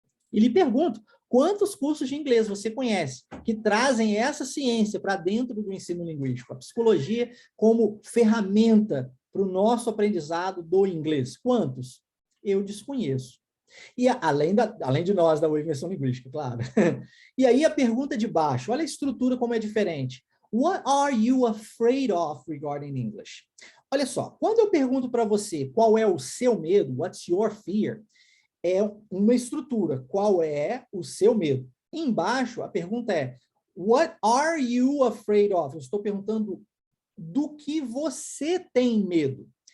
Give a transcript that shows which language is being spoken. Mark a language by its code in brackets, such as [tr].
[pt] E lhe pergunto, quantos cursos de inglês você conhece que trazem essa ciência para dentro do ensino linguístico? A psicologia como ferramenta para o nosso aprendizado do inglês. Quantos? Eu desconheço. E além de nós, da imersão linguística, claro. E aí a pergunta de baixo, olha a estrutura como é diferente. [en] What are you afraid of regarding English? [pt] Olha só, quando eu pergunto para você qual é o seu medo, [en] what's your fear, [pt] é uma estrutura, qual é o seu medo? Embaixo, a pergunta é, [en] what are you afraid of? [pt] Eu estou perguntando do que você tem medo.